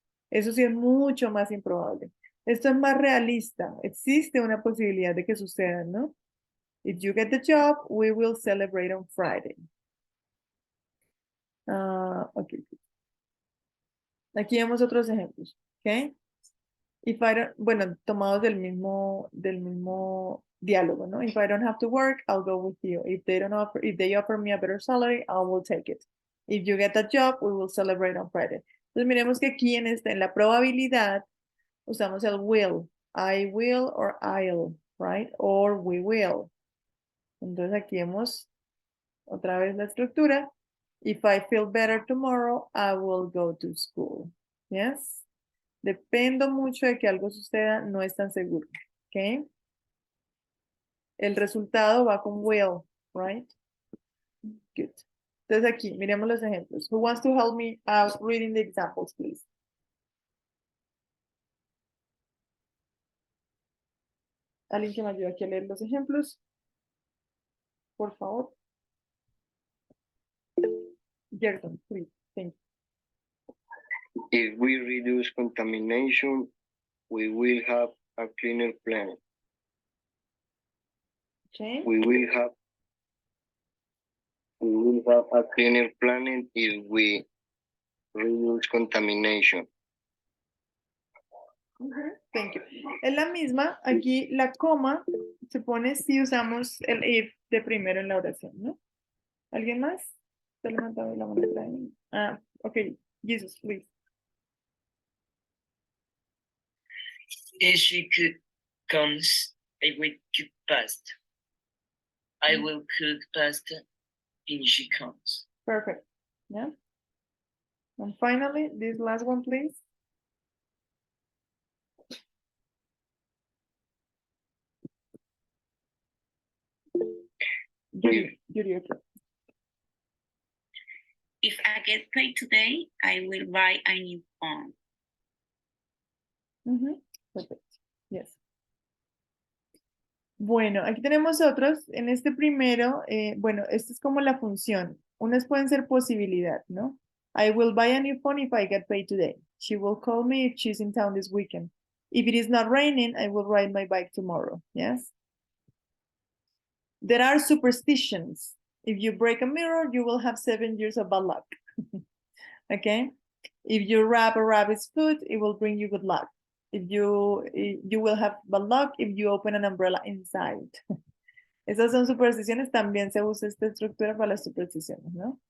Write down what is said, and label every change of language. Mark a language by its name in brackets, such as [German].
[Spanish] Eso sí es mucho más improbable. Esto es más realista. Existe una posibilidad de que suceda, ¿no? [English] If you get the job, we will celebrate on Friday. Ok. [Spanish] Aquí vemos otros ejemplos. ¿Ok? [English] If I don't, [Spanish] bueno, tomados del mismo diálogo, ¿no? [English] If I don't have to work, I'll go with you. If they offer me a better salary, I will take it. If you get the job, we will celebrate on Friday. [Spanish] Entonces miremos que aquí en la probabilidad usamos el will. [English] I will or I'll, right? Or we will. [Spanish] Entonces aquí vemos otra vez la estructura. [English] If I feel better tomorrow, I will go to school. Yes? [Spanish] Dependo mucho de que algo suceda, no es tan seguro. ¿Ok? El resultado va con will, [English] right? Good. [Spanish] Entonces aquí, miremos los ejemplos. [English] Who wants to help me out reading the examples, please? [Spanish] ¿Alguien que me ayude aquí a leer los ejemplos? Por favor. [English] Gerton, please. Thank you. If we reduce contamination, we will have a cleaner planet. Okay. We will have a cleaner planet if we reduce contamination. Thank you. [Spanish] Es la misma, aquí la coma se pone si usamos el if de primero en la oración, ¿no? ¿Alguien más? ¿Se ha levantado la mano por ahí? [English] Ah, ok. Jesus, please. If she comes, I will cook pasta. I will cook pasta if she comes. Perfect. Yeah. And finally, this last one, please. Judy, okay. If I get paid today, I will buy a new phone. Perfect. Yes. [Spanish] Bueno, aquí tenemos otros. En este primero, bueno, esto es como la función. Unas pueden ser posibilidad, ¿no? [English] I will buy a new phone if I get paid today. She will call me if she's in town this weekend. If it is not raining, I will ride my bike tomorrow. Yes. There are superstitions. If you break a mirror, you will have 7 years of bad luck. Okay. If you wrap a rabbit's foot, it will bring you good luck. If you will have bad luck if you open an umbrella inside. [Spanish] Esas son supersticiones. También se usa esta estructura para las supersticiones, ¿no?